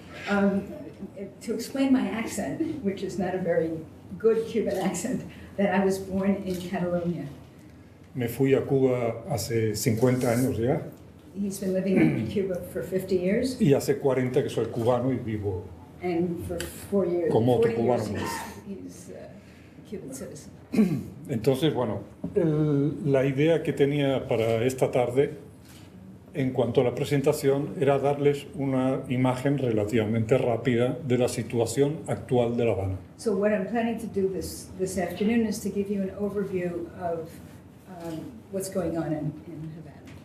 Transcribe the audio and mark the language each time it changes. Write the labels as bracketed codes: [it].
[en] um, to explain my accent, which is not a very good Cuban accent, that I was born in Catalonia. [es] Me fui a Cuba hace 50 años ya [en] He's been living in Cuba for 50 years, [es] y hace 40 que soy cubano y vivo. [en] and for 4 years, [es] Como otro [en] 40 years [es] cubano. [en] he's a Cuban citizen. [es] Entonces, bueno, la idea que tenía para esta tarde en cuanto a la presentación era darles una imagen relativamente rápida de la situación actual de La Habana. [en] So what I'm planning to do this afternoon is to give you an overview of what's going on in Havana.